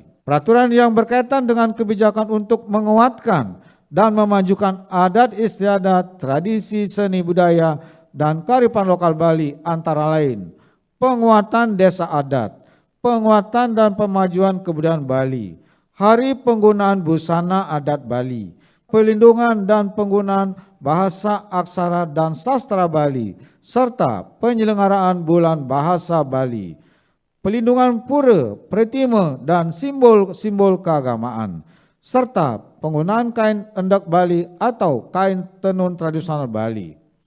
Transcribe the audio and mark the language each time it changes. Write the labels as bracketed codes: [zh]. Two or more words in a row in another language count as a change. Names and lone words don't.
[id] Peraturan yang berkaitan dengan kebijakan untuk menguatkan dan memajukan adat istiadat, tradisi, seni budaya, dan kearifan lokal Bali antara lain penguatan desa adat, penguatan dan pemajuan kebudayaan Bali, hari penggunaan busana adat Bali, pelindungan dan penggunaan bahasa aksara dan sastra Bali, serta penyelenggaraan bulan bahasa Bali, pelindungan pura, pretima, dan simbol-simbol keagamaan, serta penggunaan kain endek Bali atau kain tenun tradisional Bali.